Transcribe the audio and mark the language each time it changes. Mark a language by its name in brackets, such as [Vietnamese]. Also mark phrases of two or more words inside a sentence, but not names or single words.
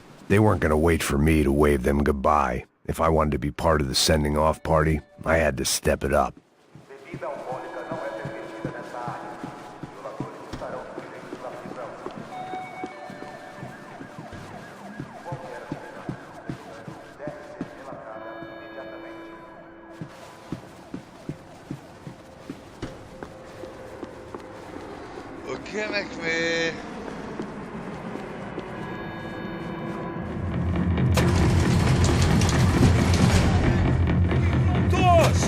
[English] They weren't gonna wait for me to wave them goodbye. If I wanted to be part of the sending off party, I had to step it up. [Portuguese] Bebida alcoólica não é permitida nessa área. Violadores estarão sujeitos à prisão. Qualquer atividade deve ser relatada imediatamente. [French] Ok mec, mais... Tous!